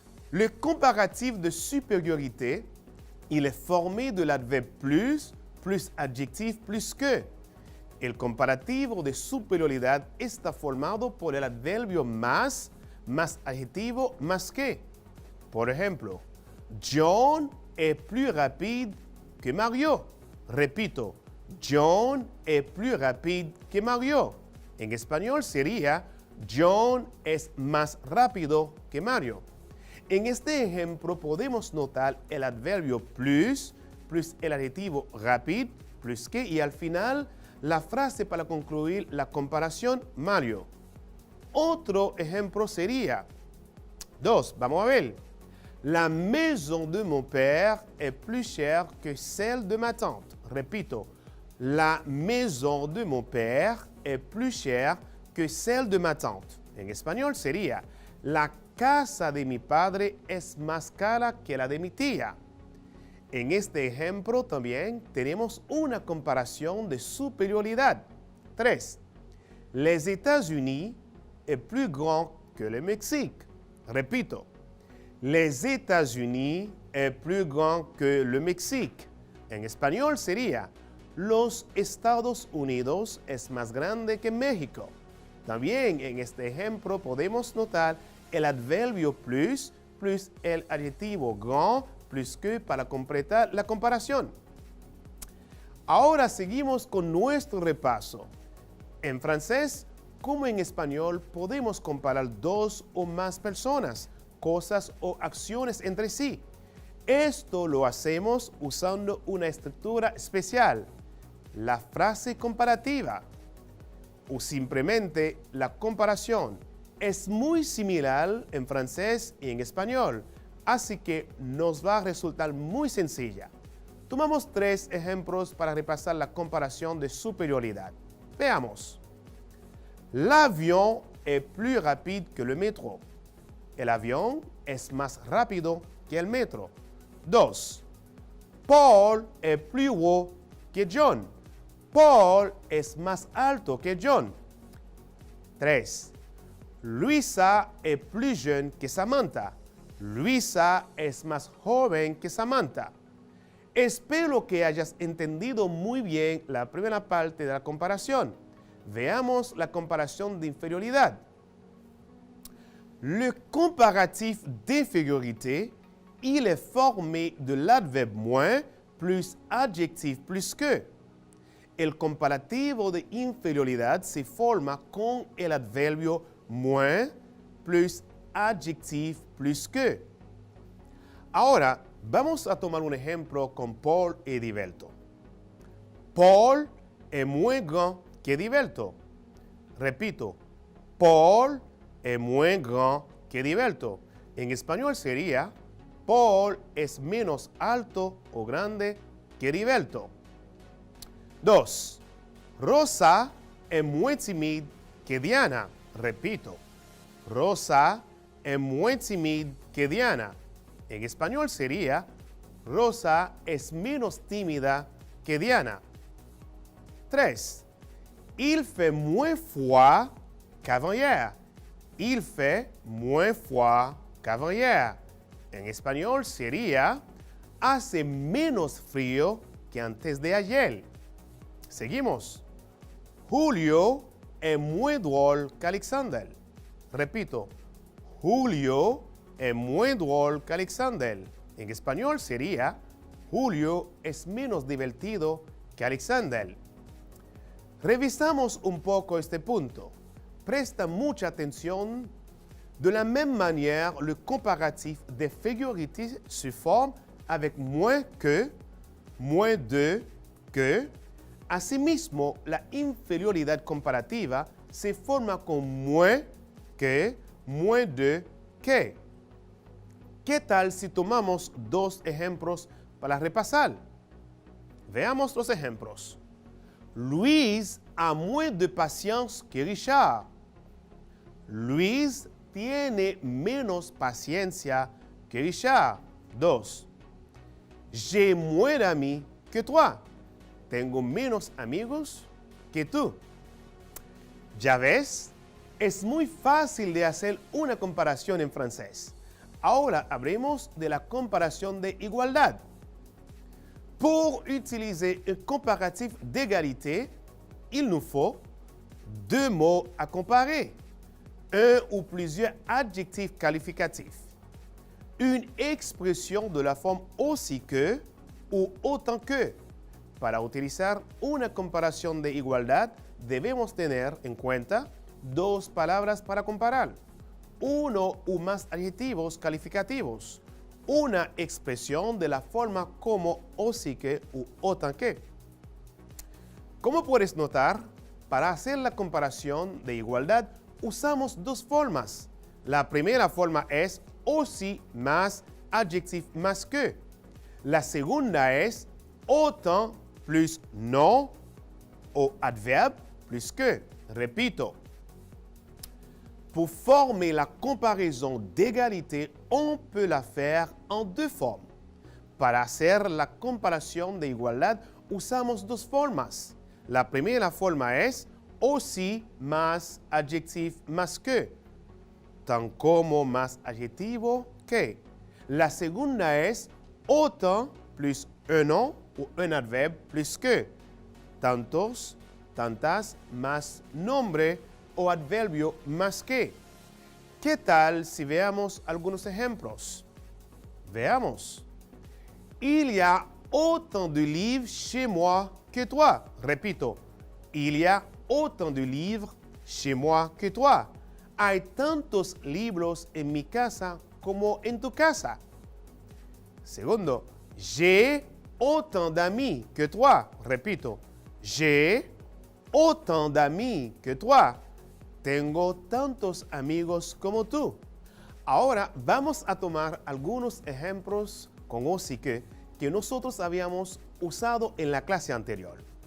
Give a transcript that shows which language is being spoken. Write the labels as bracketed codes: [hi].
[fr] Le comparatif de supériorité, il est formé de l'adverbe plus adjectif plus que. [es] El comparativo de superioridad está formado por el adverbio más adjetivo más que. Por ejemplo, [fr] John est plus rapide que Mario. [es] Repito, [fr] John est plus rapide que Mario. [es] En español sería, John es más rápido que Mario. En este ejemplo podemos notar el adverbio plus el adjetivo rapid, plus que, y al final la frase para concluir la comparación Mario. Otro ejemplo sería, 2, vamos a ver. [fr] La maison de mon père est plus chère que celle de ma tante. [es] Repito, [fr] la maison de mon père est plus chère que celle de ma tante. [es] En español sería, la casa de mi padre es más cara que la de mi tía. En este ejemplo también tenemos una comparación de superioridad. 3. [fr] Les États-Unis est plus grand que le Mexique. [es] Repito, [fr] les États-Unis est plus grand que le Mexique. [es] En español sería, los Estados Unidos es más grande que México. También en este ejemplo podemos notar el adverbio plus el adjetivo grand plus que para completar la comparación. Ahora seguimos con nuestro repaso. En francés, como en español, podemos comparar dos o más personas, cosas o acciones entre sí. Esto lo hacemos usando una estructura especial, la frase comparativa o simplemente la comparación. Es muy similar en francés y en español, así que nos va a resultar muy sencilla. Tomamos 3 ejemplos para repasar la comparación de superioridad. Veamos. [fr] L'avion est plus rapide que le métro. [es] El avión es más rápido que el metro. 2. Paul es [fr] plus haut que [es] John. Paul es más alto que John. 3. Luisa es [fr] plus jeune que [es] Samantha. Luisa es más joven que Samantha. Espero que hayas entendido muy bien la primera parte de la comparación. Veamos la comparación de inferioridad. [fr] Le comparatif d'infériorité, il est formé de l'adverbe moins plus adjectif plus que. [es] El comparativo de inferioridad se forma con el adverbio moins plus adjectif plus que. Ahora, vamos a tomar un ejemplo con Paul y Divelto. [fr] Paul es moins grand que Divelto. [es] Repito, [fr] Paul es moins grand que Divelto. [es] En español sería, Paul es menos alto o grande que Divelto. [fr] 2. Rosa es moins timide que Diana. [es] Repito, [fr] Rosa es moins timide que Diana. [es] En español sería, Rosa es menos tímida que Diana. 3. [fr] Il fait moins froid qu'avant-hier. Il fait moins froid qu'avant-hier. [es] En español sería, hace menos frío que antes de ayer. Seguimos. [fr] Julio es moins drôle qu'Alexander. [es] Repito, [fr] Julio es moins drôle qu'Alexander. [es] En español sería, Julio es menos divertido que Alexander. Revisamos un poco este punto. Presta mucha atención. [fr] De la même manière, le comparatif des figurités se forme avec moins que, moins de, que. [es] Asimismo, la inferioridad comparativa se forma con moins que, moins de, que. ¿Qué tal si tomamos dos ejemplos para repasar? Veamos los ejemplos. [fr] Louise a moins de patience que Richard. [es] Louise tiene menos paciencia que Richard. 2. [fr] J'ai moins d'amis que toi. [es] Tengo menos amigos que tú. Ya ves, es muy fácil de hacer una comparación en francés. Ahora hablemos de la comparación de igualdad. [fr] Pour utiliser un comparatif d'égalité, il nous faut deux mots à comparer, un ou plusieurs adjectifs qualificatifs, une expression de la forme aussi que ou autant que. [es] Para utilizar una comparación de igualdad, debemos tener en cuenta dos palabras para comparar, uno o más adjetivos calificativos, una expresión de la forma como aussi que u autant que. Como puedes notar, para hacer la comparación de igualdad usamos dos formas. La primera forma es aussi más adjectif más que. La segunda es [fr] autant plus non ou adverbe plus que. [es] Repito. [fr] Pour former la comparaison d'égalité, on peut la faire en deux formes. [es] Para hacer la comparación de igualdad, usamos dos formas. La primera forma es aussi más adjectif más que, tan como más adjetivo que. La segunda es [fr] autant plus un nom ou un adverbe plus que, [es] tantos, tantas más nombre o adverbio más que. ¿Qué tal si veamos algunos ejemplos? Veamos. [fr] Il y a autant de livres chez moi que toi. [es] Repito, [fr] il y a autant de livres chez moi que toi. [es] Hay tantos libros en mi casa como en tu casa. Segundo, [fr] j'ai autant d'amis que toi. [es] Repito, [fr] j'ai autant d'amis que toi. [es] Tengo tantos amigos como tú. Ahora vamos a tomar algunos ejemplos con aussi que nosotros habíamos usado en la clase anterior.